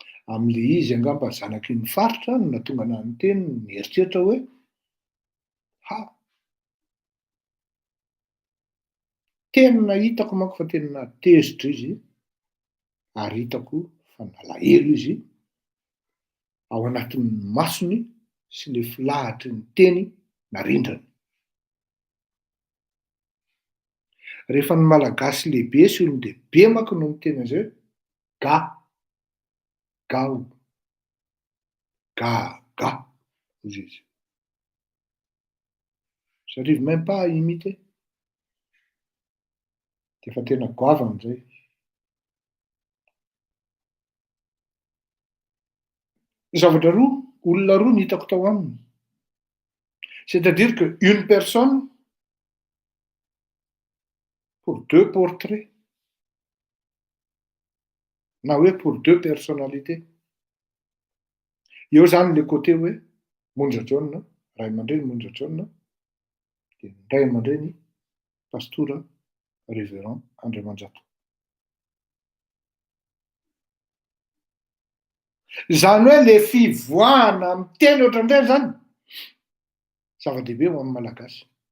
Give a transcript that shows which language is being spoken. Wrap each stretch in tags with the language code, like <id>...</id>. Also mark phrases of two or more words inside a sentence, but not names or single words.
<mg>Amin'le izy angamba zanaky ny faritra no natonga ana ny teny nieritreritra hoe tena hitako manko fa tena tezitra izy ary hitako fa nalahelo izy ao anatin'ny masony sy le filahatry ny teny narindrany. Rehefa ny malagasy lehibe sy olon-dehibe manko no miteny an'izay gao ga ozy izy.</mg> <fr>J'arrive même pas à imiter.</fr> <mg>Efa tena goavana zay. Zavatra roa, olona roa ny hitako tao aminy.</mg> <fr>C'est-à-dire que une personne pour deux portraits.</fr> <mg>Na hoe</mg> <fr>pour deux personnalités.</fr> <mg>Eo zany</mg> <fr>le côté</fr> <mg>hoe Monja John, ray aman-dreny Monja John, dia ray aman-dreny pastora révérend Andriamanjato. Zany hoe le fivoahana miteny ohatrandray zany zava-dehibe ho amin'ny malagasy.</mg>